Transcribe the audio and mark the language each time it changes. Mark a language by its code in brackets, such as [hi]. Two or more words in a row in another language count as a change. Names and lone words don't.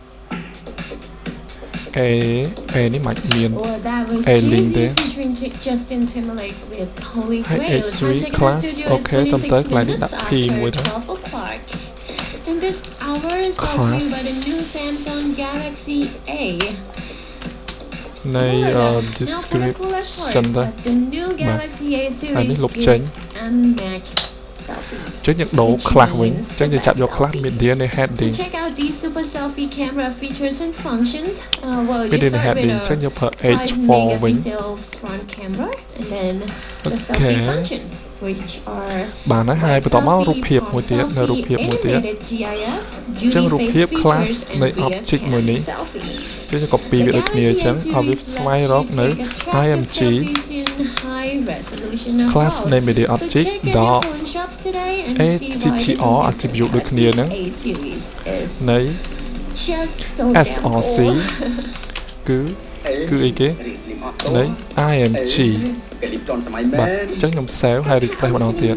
[km] A នេះមិនមាន A link ទេ [en] Justin Timberlake with Holy [km] ហើយ [en] Grail [km] H3 class អូខេតាមទៅកន្លែងនេះដាក់ P មួយទៅ [en] And this hour is brought to you by the new Samsung Galaxy A. [km] នៃ [en] Now for the description coolest [km] ទៅ [en] part, the new Galaxy A [km] ហើយនេះ [en] series [km] លុបចេញ [en] gives unmatched selfies. [km] ចឹងយើងដូរ class វិញចឹងយើងចាប់យក [en] class media [km] នៃ [en] To heading check out these super selfie camera features and functions, well, media you [km] នៃ [en] start heading with [km] ចឹងយើងប្រើ [en] a 5 [km] H4 វិញ [en] megapixel front camera, and then the Okay. selfie functions, which are [km] បានហើយបន្តមករូបភាពមួយទៀតនៅរូបភាពមួយទៀត [en] animated GIF, [km] ចឹងរូប [en] beauty [km] ភាព [en] face class features, and [km] នៃ [en] via object cam [km] មួយនេះ [en] selfie. [km] ចឹងយើង copy វាដូចគ្នាចឹងឲ្យវាស្វែងរកនៅ [en] IMG class name media object [km] ដល់ ACTR attribute ដូចគ្នាហ្នឹងនៃ SRC គឺអីគេនៃ IMG បាទអញ្ចឹងខ្ញុំ save ហើយ refresh ម្ដងទៀត